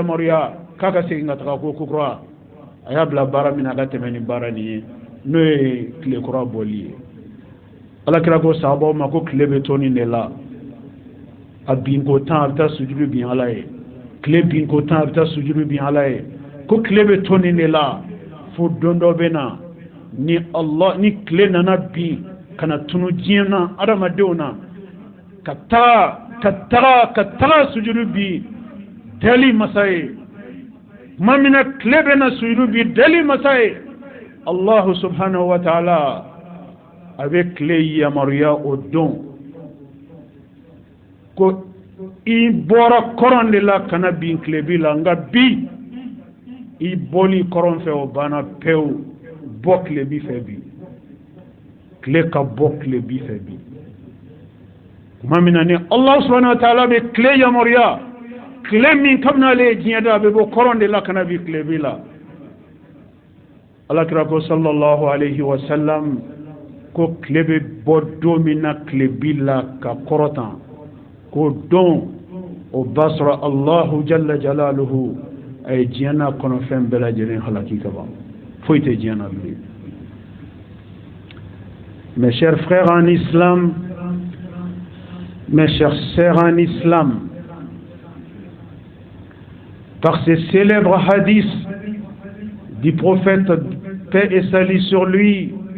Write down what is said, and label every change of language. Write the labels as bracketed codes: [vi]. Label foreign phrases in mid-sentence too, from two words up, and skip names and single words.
[bm] yamaruya k'a ka segin ka taga ko kura a y'a bila baara min na a ka tɛmɛ ni baara nin ye n'o ye tile kura bɔli ye alakira ko sahabaw ma ko tile bɛ to nin de la a bin ko tan a bɛ taa sujudu bin ala ye tile bin ko tan a bɛ taa sujudu bin ala ye ko tile bɛ to nin de la fo don dɔ bɛ na ni tile nana bin ka na tunu diɲɛ na adamadenw na ka taga sujudu bin dali masa ye tuma min na tile bɛ na sujudu bin dali masa ye [ar] الله سبحانه وتعالى [bm] a bɛ tile yamaruya o don ko i bɔra kɔrɔn de la kana bin tile bi la nka bi i bɔli kɔrɔn fɛ o banna pewu bɔ tile bi fɛ bi tile ka bɔ tile bi fɛ bi tuma min na ni [ar] الله سبحانه وتعالى [bm] bɛ tile yamaruya tile min kabini ale ye diɲɛ da a bɛ bɔ kɔrɔn de la kana bin tile bi la alakira ko [ar] صلى الله عليه وسلم [bm] ko klebe bodomina klebila ka korotan ko don o basra [ar] الله جل جلاله [bm] ay diana kono fem bela jeren halaki kaba foite diana bi. [fr] Mes chers frères en islam, mes chers sœurs en islam, par ces célèbres hadiths du prophète, paix et salut sur lui,